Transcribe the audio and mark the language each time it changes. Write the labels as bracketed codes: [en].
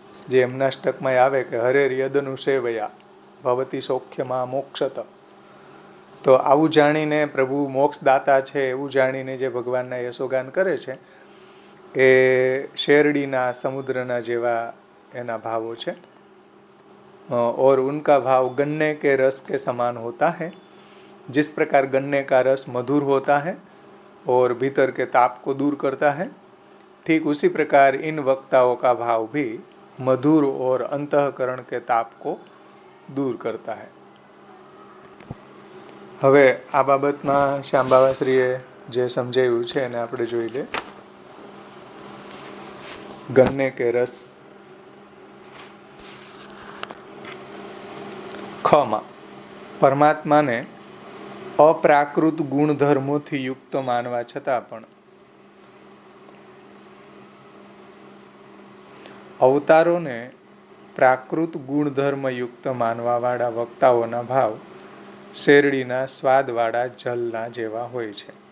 [gu] જે એમના અષ્ટકમાં આવે કે હરેર યદનુ સેવયા ભવતી સૌખ્યમાં મોક્ષત. તો આવું જાણીને પ્રભુ મોક્ષદાતા છે એવું જાણીને જે ભગવાનના યશોગાન કરે છે એ શેરડીના સમુદ્રના જેવા એના ભાવો છે. [hi] और उनका भाव गन्ने के रस के समान होता है. जिस प्रकार गन्ने का रस मधुर होता है और भीतर के ताप को दूर करता है, ठीक उसी प्रकार इन वक्ताओं का भाव भी मधुर और अंतःकरण के ताप को दूर करता है. [gu] હવે આ બાબતમાં શ્યામબાવાશ્રીએ જે સમજાવ્યું છે એને આપણે જોઈ લે. [hi] ગન્ને કે રસ [gu] ખમાં પરમાત્માને અપ્રાકૃત ગુણધર્મોથી યુક્ત માનવા છતાં પણ અવતારોને પ્રાકૃત ગુણધર્મયુક્ત માનવાવાળા વક્તાઓના ભાવ શેરડીના સ્વાદવાળા જલના જેવા હોય છે.